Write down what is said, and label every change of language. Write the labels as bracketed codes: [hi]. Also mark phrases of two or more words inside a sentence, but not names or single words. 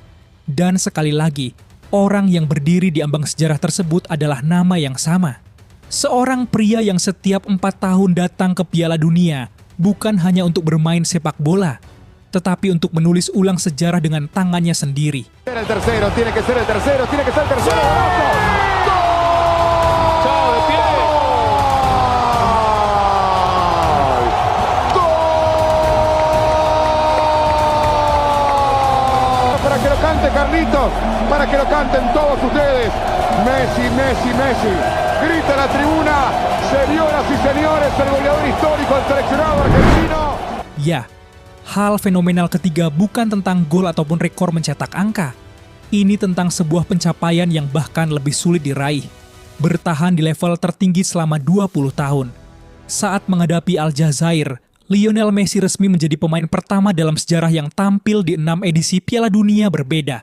[id] Dan sekali lagi, orang yang berdiri di ambang sejarah tersebut adalah nama yang sama. Seorang pria yang setiap 4 tahun datang ke Piala Dunia bukan hanya untuk bermain sepak bola, tetapi untuk menulis ulang sejarah dengan tangannya sendiri. [es] El tercero, tiene que ser el tercero, tiene que ser el tercero. Chao, de pie. Para que lo cante Carlitos, para que lo canten todos ustedes. Messi, Messi, Messi. Grita la tribuna, señoras y señores, el goleador histórico del seleccionado argentino. [id] Ya, hal fenomenal ketiga bukan tentang gol ataupun rekor mencetak angka. Ini tentang sebuah pencapaian yang bahkan lebih sulit diraih. Bertahan di level tertinggi selama 20 tahun. Saat menghadapi Aljazair, Lionel Messi resmi menjadi pemain pertama dalam sejarah yang tampil di 6 edisi Piala Dunia berbeda.